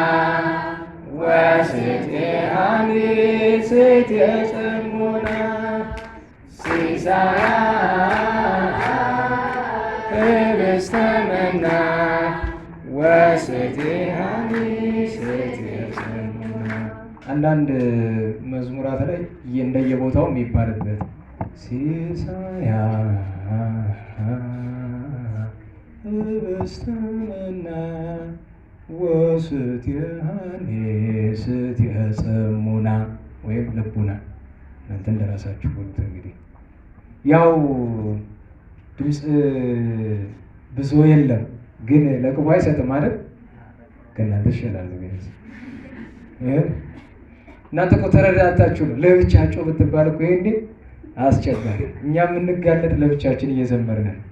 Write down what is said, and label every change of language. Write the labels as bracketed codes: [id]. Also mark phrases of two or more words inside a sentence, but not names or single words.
[gez] ወስትየሃኒ ስትየ ጽሙና ሲሳያ ህብስተ መና ወስትየሃኒ ስትየ ጽሙና። [am] አንዳንድ መዝሙራት ላይ እንደየቦታው የሚባልበት [gez] ሲሳያ ህብስተ መና ወስትየሃኒ ስትየ ጽሙና [am] ወይም ልቡና። እናንተ እንደራሳችሁ ቦት እንግዲህ ያው ድምፅ ብዙ የለም ግን ለቅቡ አይሰጥም ማለት ከእናንተ ይሻላል። ቢያንስ እናንተ እኮ ተረዳታችሁ ነው። ለብቻችሁ ብትባል እኮ ይሄኔ አስቸጋሪ። እኛ የምንጋለጥ ለብቻችን እየዘመርን